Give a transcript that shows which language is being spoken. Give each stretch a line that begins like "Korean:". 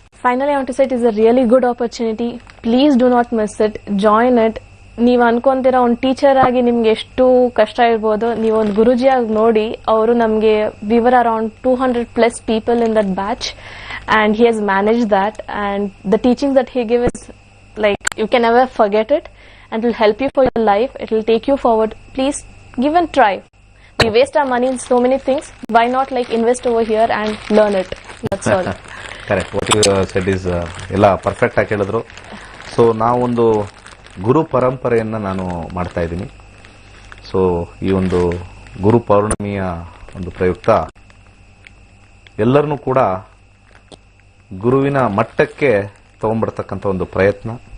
English: Finally, I want to say it is a really good opportunity. Please do not miss it. Join it.
Kannada: ನೀವು ಅನ್ಕೊಂತೀರಾ ಒಂದು teacher ಆಗಿ ನಿಮ್ಗೆ ಎಷ್ಟು ಕಷ್ಟ ಇರ್ಬೋದು, ನೀವು ಒಂದು ಗುರುಜಿಯಾಗಿ ನೋಡಿ. ಅವರು ನಮಗೆ
English: We were around 200+ people in that batch and he has managed that, and the teachings that he gives is like you can never forget it and it will help you for your life. It will take you forward. Please give and try. We waste our money in so many things. Why not like invest over here and learn it? That's all. Correct. What you said is
Kannada: ಎಲ್ಲ perfect ಆಗಿ ಹೇಳಿದ್ರು. So ನಾವೊಂದು ಗುರು ಪರಂಪರೆಯನ್ನು ನಾನು ಮಾಡ್ತಾ ಇದ್ದೀನಿ. So ಈ ಒಂದು ಗುರು ಪೌರ್ಣಮಿಯ ಒಂದು ಪ್ರಯುಕ್ತ ಎಲ್ಲರನ್ನೂ ಕೂಡ ಗುರುವಿನ ಮಟ್ಟಕ್ಕೆ ತಗೊಂಡ್ಬರ್ತಕ್ಕಂಥ ಒಂದು ಪ್ರಯತ್ನ.